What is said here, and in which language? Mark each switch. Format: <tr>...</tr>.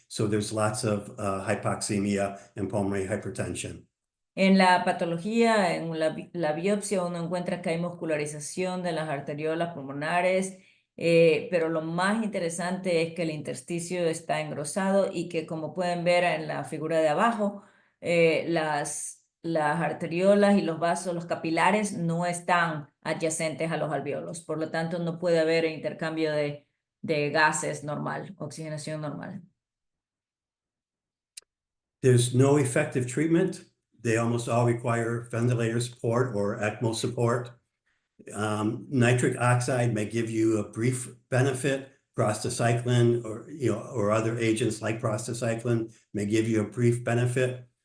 <en>So there's lots of hypoxemia and pulmonary hypertension.</en> <es>En la patología, en la biopsia, uno encuentra que hay muscularización de las arteriolas pulmonares, pero lo más interesante es que el intersticio está engrosado y que, como pueden ver en la figura de abajo, las arteriolas y los vasos, los capilares, no están adyacentes a los alveolos. Por lo tanto, no puede haber intercambio de gases normal, oxigenación normal.</es> <en>There's no effective treatment. They almost all require ventilator support or ECMO support. Nitric oxide may give you a brief benefit. Prostacyclin or other agents like prostacyclin may give you a brief benefit.</en>